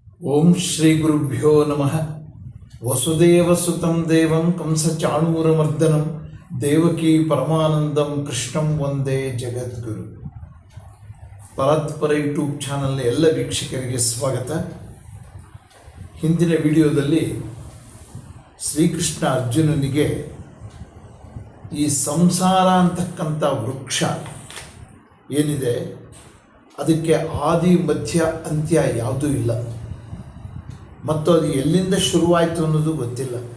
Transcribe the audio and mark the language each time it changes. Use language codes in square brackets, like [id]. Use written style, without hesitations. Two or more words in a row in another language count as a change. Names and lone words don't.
[sa] ಓಂ ಶ್ರೀ ಗುರುಭ್ಯೋ ನಮಃ. ವಸುದೇವಸುತಂ ದೇವಂ ಕಂಸಚಾಣೂರಮರ್ದನಂ ದೇವಕೀ ಪರಮಾನಂದಂ ಕೃಷ್ಣಂ ವಂದೇ ಜಗದ್ಗುರು. [kn] ಪರಾತ್ಪರ ಯೂಟ್ಯೂಬ್ ಚಾನಲ್ನ ಎಲ್ಲ ವೀಕ್ಷಕರಿಗೆ ಸ್ವಾಗತ. ಹಿಂದಿನ ವಿಡಿಯೋದಲ್ಲಿ ಶ್ರೀಕೃಷ್ಣ ಅರ್ಜುನನಿಗೆ ಈ ಸಂಸಾರ ಅಂತಕ್ಕಂಥ ವೃಕ್ಷ ಏನಿದೆ ಅದಕ್ಕೆ ಆದಿ ಮಧ್ಯ ಅಂತ್ಯ ಯಾವುದೂ ಇಲ್ಲ ಮತ್ತು ಅದು ಎಲ್ಲಿಂದ ಶುರುವಾಯಿತು ಅನ್ನೋದು ಗೊತ್ತಿಲ್ಲ.